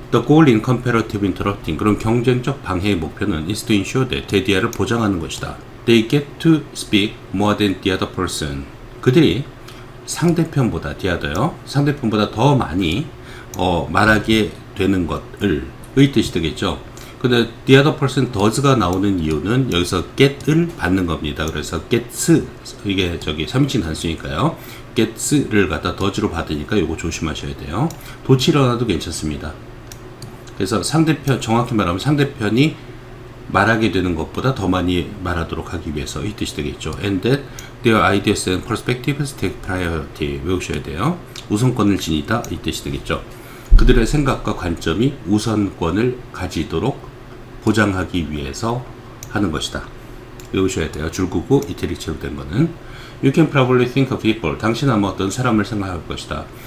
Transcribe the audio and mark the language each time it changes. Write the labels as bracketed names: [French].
[English] The goal in comparative interrupting, [Korean] 그런 경쟁적 방해의 목표는 [English] is to ensure that, [Korean] 대디아를 보장하는 것이다. [English] They get to speak more than the other person, [Korean] 그들이 상대편보다, [English] the other요, [Korean] 상대편보다 더 많이 말하게 되는 것을, 의 뜻이 되겠죠. 근데 [English] the other person does [Korean] 가 나오는 이유는 여기서 get을 받는 겁니다. 그래서 gets, 이게 저기 3인칭 단수니까요. gets를 갖다 does로 받으니까 이거 조심하셔야 돼요. 도치러나도 괜찮습니다. 그래서 상대편, 정확히 말하면 상대편이 말하게 되는 것보다 더 많이 말하도록 하기 위해서, 이 뜻이 되겠죠. [English] And that their ideas and perspectives take priority. [Korean] 외우셔야 돼요. 우선권을 지니다, 이 뜻이 되겠죠. 그들의 생각과 관점이 우선권을 가지도록 보장하기 위해서 하는 것이다. 외우셔야 돼요. 줄구고 이태리처럼 된 거는. [English] You can probably think of people, [Korean] 당신 아마 어떤 사람을 생각할 것이다.